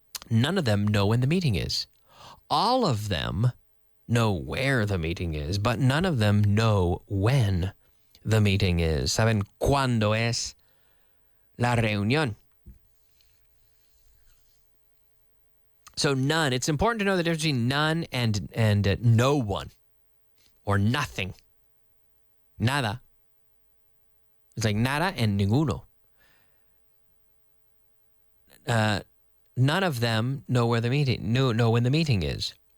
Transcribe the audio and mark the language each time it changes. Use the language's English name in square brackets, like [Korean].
[English] None of them know when the meeting is. All of them know where the meeting is, but none of them know when the meeting is. [Spanish] ¿Saben cuándo es la reunión? [English] So none. It's important to know the difference between none and no one or nothing. Nada. It's like nada and ninguno. None of them know where the meeting. Know when the meeting is.